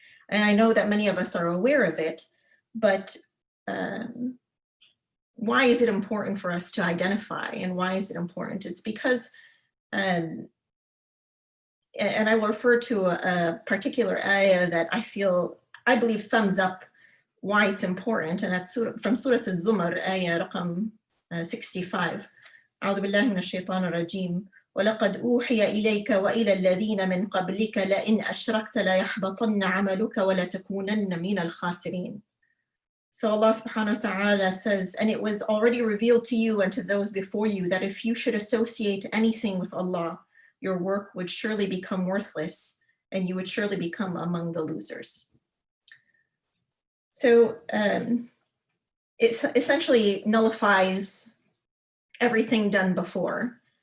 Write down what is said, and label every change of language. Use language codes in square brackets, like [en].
[en] And I know that many of us are aware of it, but why is it important for us to identify, and why is it important? It's because, and I will refer to a particular ayah that I believe sums up why it's important, and that's from Surah Al-Zumar, ayah raqam 65. [ar] أعوذ بالله من الشيطان الرجيم ولقد أوحي إليك وإلى الذين من قبلك لئن أشركت ليحبطن عملك ولتكونن من الخاسرين. [en] So Allah subhanahu wa ta'ala says, and it was already revealed to you and to those before you that if you should associate anything with Allah, your work would surely become worthless, and you would surely become among the losers. So it essentially nullifies everything done before.